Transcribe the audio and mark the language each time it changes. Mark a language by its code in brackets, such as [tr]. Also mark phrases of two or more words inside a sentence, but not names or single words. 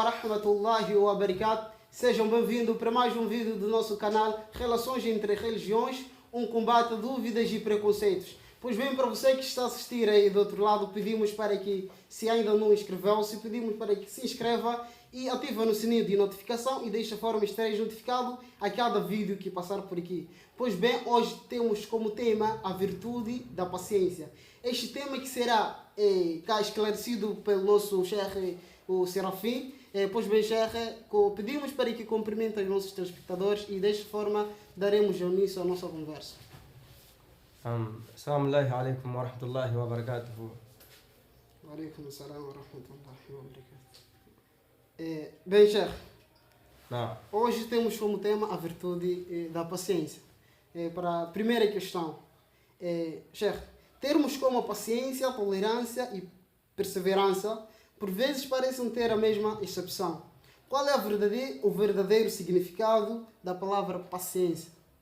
[ar] رحمة الله وبركاته. [pt] Sejam bem-vindos para mais um vídeo do nosso canal Relações entre Religiões, um combate a dúvidas e preconceitos. Pois bem, para você que está a assistir aí do outro lado, pedimos para que, se ainda não inscreveu-se, pedimos para que se inscreva e ative no sininho de notificação e desta forma estareis notificado a cada vídeo que passar por aqui. Pois bem, hoje temos como tema a virtude da paciência. Este tema que será cá esclarecido pelo nosso Sheikh, o Serafim. Pois bem, Sheikh, pedimos para que cumprimentem os nossos telespectadores e desta forma daremos início à nossa conversa. [ar] السلام عليكم ورحمة الله وبركاته. وعليكم السلام ورحمة الله وبركاته. [pt] Bem, Sheikh, hoje temos como tema a virtude da paciência. Para a primeira questão, Sheikh, termos como a paciência, a tolerância e perseverança por vezes parecem ter a mesma excepção. Qual é o verdadeiro significado da palavra paciência?